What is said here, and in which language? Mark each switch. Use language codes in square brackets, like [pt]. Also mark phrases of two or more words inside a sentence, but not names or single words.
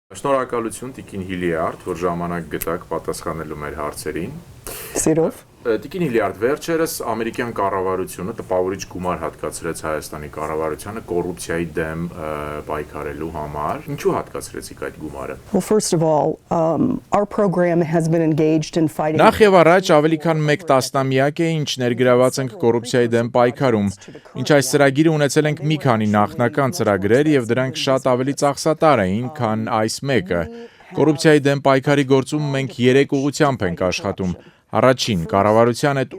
[hy] Շնորհակալություն Տիկին Հիլիարդ, որ ժամանակ գտաք պատասխանելու մեր հարցերին։ Սիրով։ Տիկին Հիլիարդ, վերջերս ամերիկյան կառավարությունը տպավորիչ գումար հատկացրեց Հայաստանի կառավարությանը կոռուպցիայի դեմ պայքարելու համար։ Ինչու հատկացրեցիք այդ գումարը։ [en] Well, first of all, our program has been engaged in fighting. [hy] Նախ եւ առաջ ավելի քան 1 տասնամյակ է, ինչ ներգրաված ենք կոռուպցիայի դեմ պայքարում։ Ինչ այս ծրագիրը ունեցել ենք մի քանի նախնական ծրագրեր եւ դրանք շատ ավելի ծախսատար էին, քան այս մեկը։ Կոռուպցիայի դեմ պայքարի գործում մենք 3 ուղղությամբ ենք աշխատում։ Առաջին, կառավարության հետ